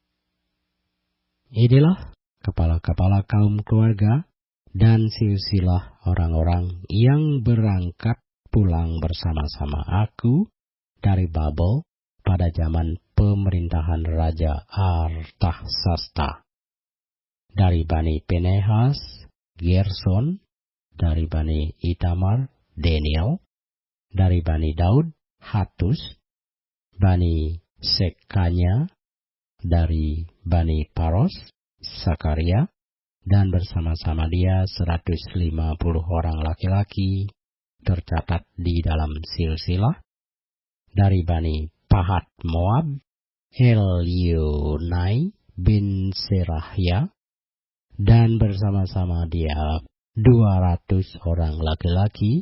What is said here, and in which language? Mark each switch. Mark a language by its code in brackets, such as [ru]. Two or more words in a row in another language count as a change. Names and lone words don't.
[id] Inilah kepala-kepala kaum keluarga dan silsilah orang-orang yang berangkat pulang bersama-sama aku dari Babel pada zaman pemerintahan Raja Artaxerxes. Dari Bani Pinehas, Gerson. Dari Bani Itamar, Daniel. Dari Bani Daud, Hatus. Bani Sekanya. Dari Bani Paros, Sakaria. Dan bersama-sama dia 150 orang laki-laki tercatat di dalam silsilah. Dari Bani Pahat Moab, Elionai bin Serahya. Dan bersama-sama dia 200 orang laki-laki.